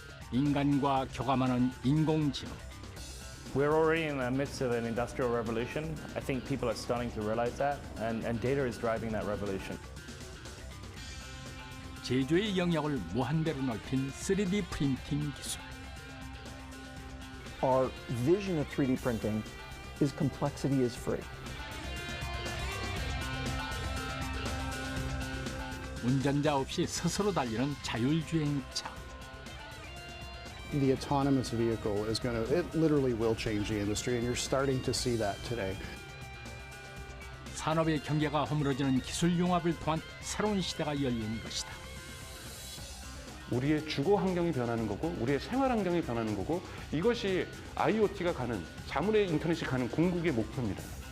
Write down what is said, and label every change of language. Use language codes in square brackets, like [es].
[ko] 인간과 교감하는 인공지능. [en] We're already in the midst of an industrial revolution. I think people are starting to realize that, and data is driving that revolution. [ko] 제조의 영역을 무한대로 넓힌 3D 프린팅 기술. [en] Our vision of 3D printing is complexity is free. [ko] 운전자 없이 스스로 달리는 자율주행차. [en] The autonomous vehicle is it literally will change the industry, and you're starting to see that today. [ko] 산업의 경계가 허물어지는 기술 융합을 통한 새로운 시대가 열린 것이다. 우리의 주거 환경이 변하는 거고 우리의 생활 환경이 변하는 거고 이것이 IoT가 가는 자물의 인터넷이 가는 궁극의 목표입니다.